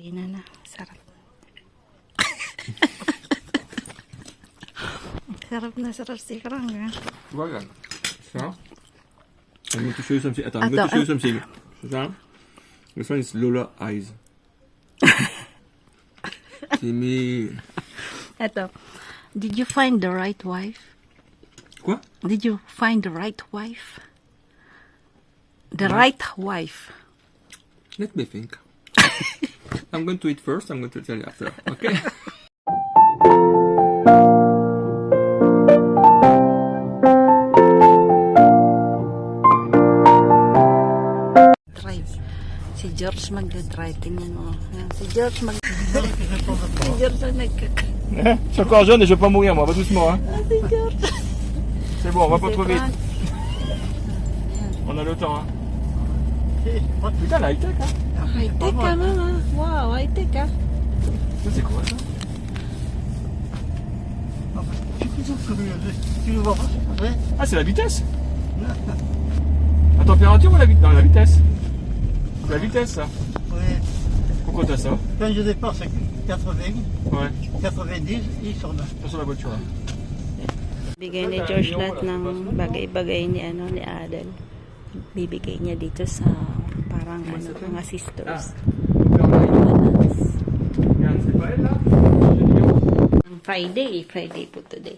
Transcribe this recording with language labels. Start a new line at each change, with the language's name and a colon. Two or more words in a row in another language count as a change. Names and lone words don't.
Filipino: Ina na, sarap. sarap si Krang.
French: Voilà. Ça.
English: I'm going to show you something. Attends, I'm going to show you something. Ça. This one is Lola Eyes. Timmy. Eto, did you find the right wife?
French: Quoi?
English: Did you find the right wife? The right wife. Let me think. I'm going to eat first. I'm going to tell you after. Okay? Drive.
Filipino: Si George magdadrive. Tingnan mo. Ayan, si George si George ang
French: Je suis encore jeune et je vais pas mourir, moi. Va doucement, hein. Si George. C'est bon, on va pas trop vite. On a le temps, hein. Putain, la high-tech, hein.
Filipino: High-tech ka, mama. Wow, high-tech ka.
French: Ça, c'est quoi, ça? Tu le vois pas? Ouais. Ah, c'est la vitesse. La température ou la vitesse? Non, la vitesse. La vitesse, ça. Ouais. Pourquoi t'as ça? Quand je dépasse 80, Ouais. 90, ils sont là. C'est sur la voiture, là.
Filipino: Bigay ni George lahat ng bagay-bagay ni Adel. Bibigay niya dito sa parang mga sisters.
English: Friday po today.